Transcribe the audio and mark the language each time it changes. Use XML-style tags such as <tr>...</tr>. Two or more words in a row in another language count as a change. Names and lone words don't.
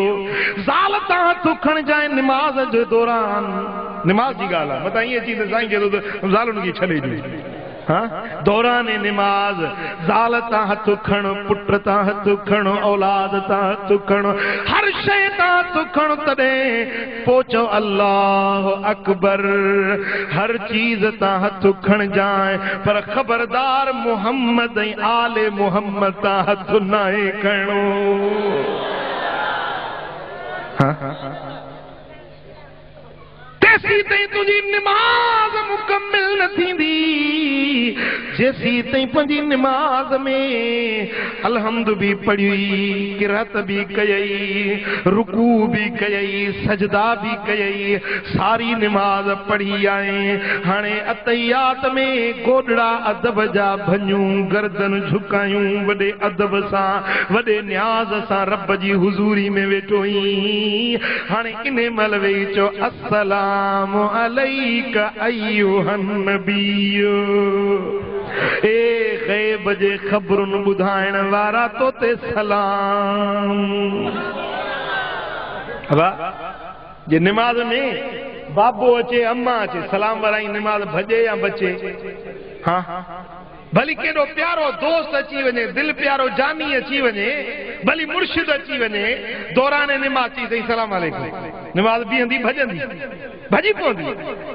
<sd>ज़ाल तां हथ खणजांइ निमाज जे दौरान, निमाज जी ॻाल्हि आहे, मतां ईअं अची त साईं चए थो त ज़ालुनि खे छॾे ॾियो। हाँ? दौरान निमाज ज़ाल तां हथ खणो, पुट तां हथ खणो, औलाद तां हथ खणो, हर शइ तां हथ खणो, तॾहिं पहुचो</sd> <ar>الله أكبر.</ar> <sd>हर चीज तां हथ खणजांइ, पर ख़बरदार मोहम्मद ऐं आले मोहम्मद तां हथ नाहे खणो। तेसी ताईं तुंहिंजी निमाज मुकम्मिल न थींदी जेसी ताईं पंहिंजी निमाज में अलहम्द भी पढ़ी, किरात भी कयई, रुकू भी कयई, सजदा भी कयई, सारी निमाज पढ़ी आए। हाणे अतैयात में गोडड़ा अदब जा भञूं, गर्दन झुकायूं, वॾे अदब सां वॾे न्याज़ सां रब जी हुज़ूरी में वेठोई। हाणे इन महिल वेही चो</sd> <ar>السلام عليك أيها النبي.</ar> <sd>ए ग़ैब जे ख़बरुनि ॿुधाइण वारा तो ते सलाम। जे निमाज में बाबो अचे अम्मा अचे सलाम वाराई निमाज भॼे या बचे? हाँ भली केॾो प्यारो दोस्त अची वञे, दिल प्यारो जानी अची वञे, भली मुर्शिद अची वञे, दौरान निमाज चई सही</sd> <ar>سلام عليكم,</ar> <sd>निमाज बीहंदी भॼंदी भॼी पवंदी।</sd>